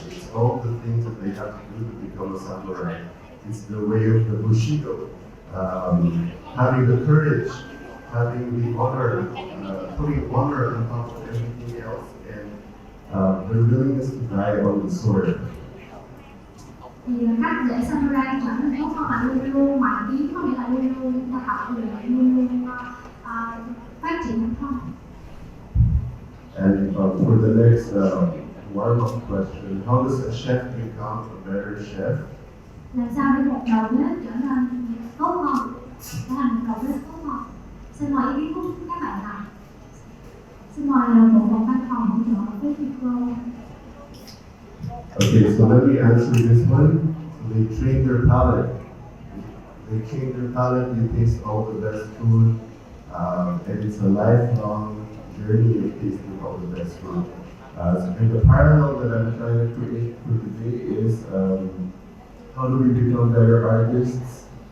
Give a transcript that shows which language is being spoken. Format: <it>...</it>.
<en>It's all the things that they have to do to become a samurai. It's the way of the Bushido, having the courage, having the honor, putting honor on top of everything else, and the willingness to die on the sword.</en> <vi>Thì cách để samurai trở nên tốt hơn là luôn luôn ngoại kiến, có nghĩa là luôn luôn chúng ta học luyện, luôn luôn phát triển bản thân. And for the next warm-up question, how does a chef become a better chef? Làm sao để một đầu bếp trở nên tốt hơn, trở thành một đầu bếp tốt hơn? Xin mời ý kiến của các bạn nào. Xin mời bộ phận văn phòng hỗ trợ với micro.</vi> <en>Okay, so let me answer this one. So they train their palate. They train their palate, they taste all the best food, and it's a lifelong journey of tasting all the best food. And the parallel that I'm trying to create for today is how do we become better artists?</en>